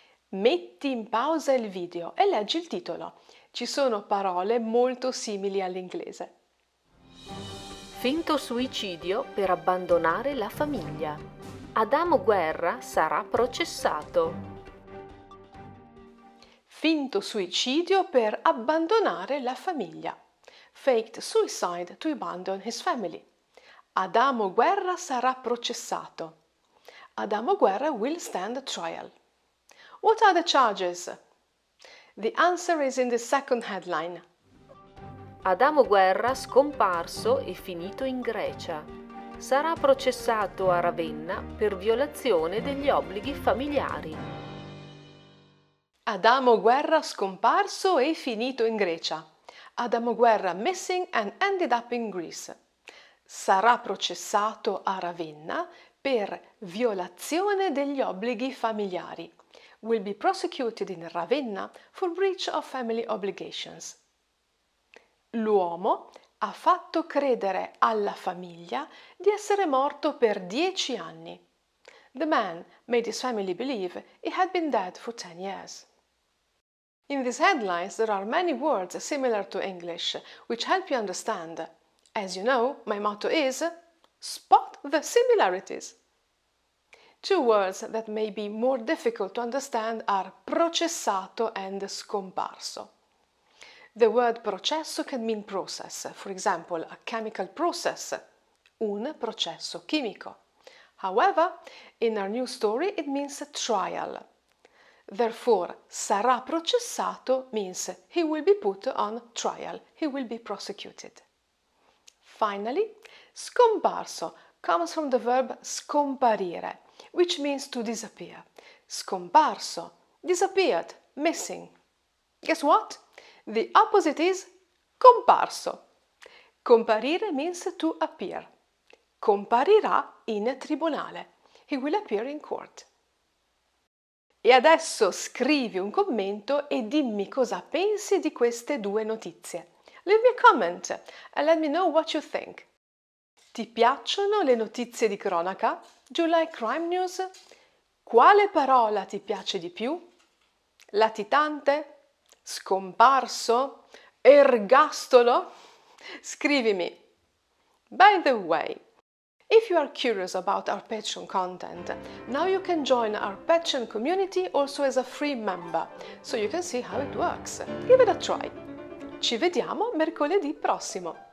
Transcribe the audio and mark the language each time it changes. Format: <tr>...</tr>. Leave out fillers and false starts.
<it>Metti in pausa il video e leggi il titolo. Ci sono parole molto simili all'inglese. Finto suicidio per abbandonare la famiglia. Adamo Guerra sarà processato. Finto suicidio per abbandonare la famiglia.</it> <en>Faked suicide to abandon his family.</en> <it>Adamo Guerra sarà processato.</it> <en>Adamo Guerra will stand trial. What are the charges? The answer is in the second headline.</en> <it>Adamo Guerra scomparso e finito in Grecia. Sarà processato a Ravenna per violazione degli obblighi familiari. Adamo Guerra scomparso e finito in Grecia.</it> <en>Adamo Guerra missing and ended up in Greece.</en> <it>Sarà processato a Ravenna per violazione degli obblighi familiari.</it> <en>Will be prosecuted in Ravenna for breach of family obligations.</en> <it>L'uomo ha fatto credere alla famiglia di essere morto per 10 anni.</it> <en>The man made his family believe he had been dead for 10 years. In these headlines there are many words similar to English which help you understand. As you know, my motto is spot the similarities. Two words that may be more difficult to understand are processato and scomparso. The word processo can mean process, for example, a chemical process,</en> <it>un processo chimico.</it> <en>However, in our new story it means trial. Therefore,</en> <it>sarà processato</it> <en>means he will be put on trial, he will be prosecuted. Finally, scomparso comes from the verb scomparire, which means to disappear. Scomparso, disappeared, missing. Guess what? The opposite is comparso. Comparire means to appear.</en> <it>Comparirà in tribunale.</it> <en>He will appear in court.</en> <it>E adesso scrivi un commento e dimmi cosa pensi di queste due notizie.</it> <en>Leave me a comment and let me know what you think.</en> <it>Ti piacciono le notizie di cronaca?</it> <en>Do you like crime news?</en> <it>Quale parola ti piace di più? Latitante? Scomparso? Ergastolo? Scrivimi.</it> <en>By the way, if you are curious about our Patreon content, now you can join our Patreon community also as a free member, so you can see how it works. Give it a try.</en> <it>Ci vediamo mercoledì prossimo.</it>